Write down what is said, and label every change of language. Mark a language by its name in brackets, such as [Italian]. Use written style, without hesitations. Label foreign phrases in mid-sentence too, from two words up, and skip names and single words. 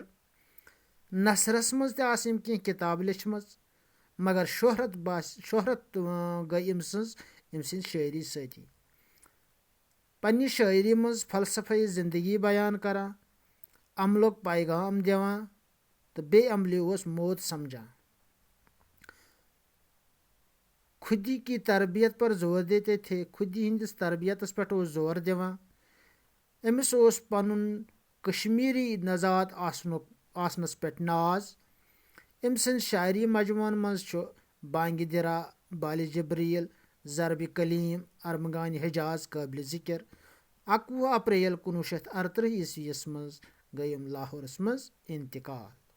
[Kashmiri] نثرس منٛز تہِ آسہٕ أمۍ کینٛہہ کتابہٕ لیچھمژ، مگر شہرت گٔے أمۍ سٕنٛز شاعری سۭتی۔ پننہِ شاعری منٛز فلسفہ زندگی بیان کران، عملُک پیغام دِوان تہٕ بے عملی موت سمجھان۔ [Urdu] خودی کی تربیت پر زور دیتے تھے۔ [Kashmiri] خودی ہندس تربیتس پہ زور دِوان۔ أمس پنن کشمیری نژاد آسنس پہ ناز۔ أمۍ سٕنٛدِ شاعری مجموعن منٛز چھُ بانگ درا، بال جبریل، ضرب کلیم، ارمغان حجاز قابل ذکر۔ 21 اپریل 1938 عیسویس مز گٔے لاہورس مز انتقال۔